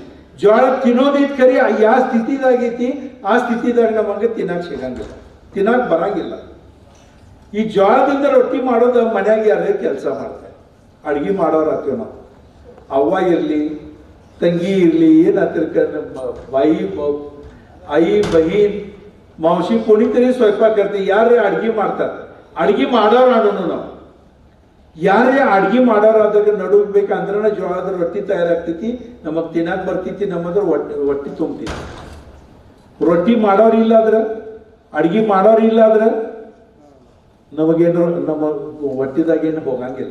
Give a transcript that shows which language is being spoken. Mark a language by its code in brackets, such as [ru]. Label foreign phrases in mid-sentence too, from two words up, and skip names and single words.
[kn] ಜೋಳ ತಿನ್ನೋದೈತಿ, ಖರಿ ಯಾವ ಸ್ಥಿತಿದಾಗ ಐತಿ ಆ ಸ್ಥಿತಿದಾಗ ನಮಗೆ ತಿನ್ನಾಕ ಸಿಗಂಗಿಲ್ಲ, ತಿನ್ನಾಕ ಬರಂಗಿಲ್ಲ. ಈ ಜೋಳದಿಂದ ರೊಟ್ಟಿ ಮಾಡೋದು ಮನ್ಯಾಗ ಯಾರೇ ಕೆಲಸ ಮಾಡ್ತಾರೆ, ಅಡ್ಗೆ ಮಾಡೋರು ಆಗ್ತೇವೆ ನಾವು. ಅವ್ವ ಇರ್ಲಿ, ತಂಗಿ ಇರ್ಲಿ, ಬಾಯಿ [mr] आई बहीण मावशी कोणीतरी स्वयंपाक करते. [kn] ಯಾರೇ ಅಡ್ಗೆ ಮಾಡ್ತಾರೆ, ಅಡ್ಗೆ ಮಾಡೋರು ಆಡೋಣ ನಾವು. ಯಾರೇ ಅಡ್ಗೆ ಮಾಡೋರು ಆದಾಗ ನಡುಗಬೇಕಂದ್ರೆ ಜೋಳದ ರೊಟ್ಟಿ ತಯಾರಾಗ್ತೈತಿ, ನಮಗ್ ತಿನ್ನಾಕ ಬರ್ತೈತಿ, ನಮ್ಮದ್ರ ಹೊಟ್ಟಿ ತುಂಬತೈತಿ. ರೊಟ್ಟಿ ಮಾಡೋರು ಇಲ್ಲ ಆದ್ರೆ, ಅಡ್ಗೆ ಮಾಡೋರು ಇಲ್ಲ ಆದ್ರೆ ನಮಗೇನು ನಮ್ಮ ಹೊಟ್ಟಿದಾಗೇನು ಹೋಗಂಗಿಲ್ಲ.